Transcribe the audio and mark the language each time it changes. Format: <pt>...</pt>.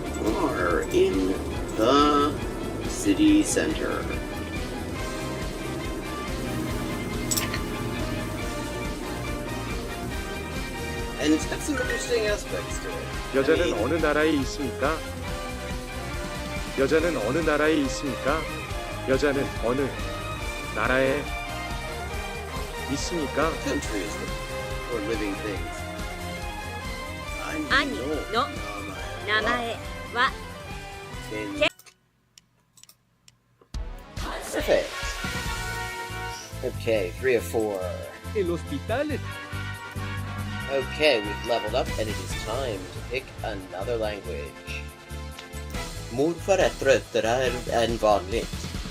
<en>Are in the city center. And it's got some interesting aspects to it.</en> <ko>여자는</ko> <en>I mean,</en> <ko>어느 나라에 있습니까? 여자는 어느 나라에 있습니까? 여자는 어느 나라에 있습니까?</ko> <en>countries or living things.</en> <ja>兄の名前は</ja> <en>Perfect. Okay, 3 of 4.</en> <es>El hospital.</es> <en>Okay, we've leveled up and it is time to pick another language.</en> <sv>Morfar är tröttare än vanligt.</sv>